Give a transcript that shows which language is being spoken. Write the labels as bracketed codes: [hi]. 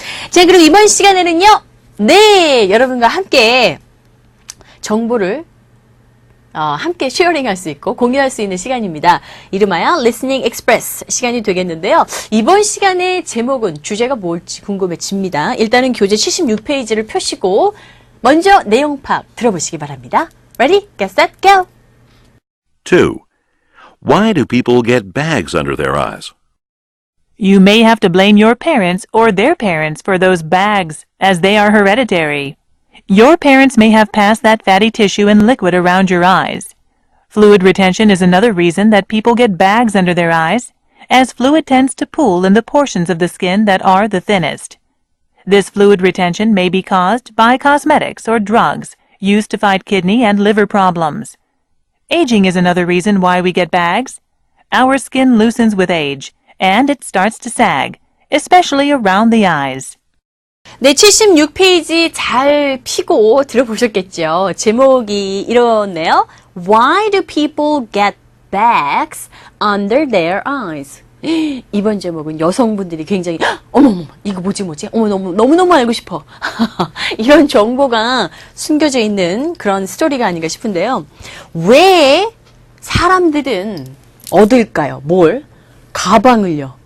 [ko] 자, 그리고 이번 시간에는요. 네, 여러분과 함께 정보를 함께 쉐어링할 수 있고 공유할 수 있는 시간입니다. 이름하여 Listening Express 시간이 되겠는데요. 이번 시간의 제목은 주제가 뭘지 궁금해집니다. 일단은 교재 76페이지를 펴시고 먼저 내용 파악 들어보시기 바랍니다. [en] Ready? Get set, go! 2. Why do people get bags under their eyes? You may have to blame your parents or their parents for those bags, as they are hereditary. Your parents may have passed that fatty tissue and liquid around your eyes. Fluid retention is another reason that people get bags under their eyes, as fluid tends to pool in the portions of the skin that are the thinnest. This fluid retention may be caused by cosmetics or drugs used to fight kidney and liver problems. Aging is another reason why we get bags. Our skin loosens with age, and it starts to sag, especially around the eyes. [ko] 네, 76페이지 잘 피고 들어보셨겠죠? 제목이 이렇네요. [en] Why do people get bags under their eyes? [ko] 이번 제목은 여성분들이 굉장히 어머머 이거 뭐지? 어머 너무너무 알고 싶어. 이런 정보가 숨겨져 있는 그런 스토리가 아닌가 싶은데요. 왜 사람들은 얻을까요? 뭘? 가방을요.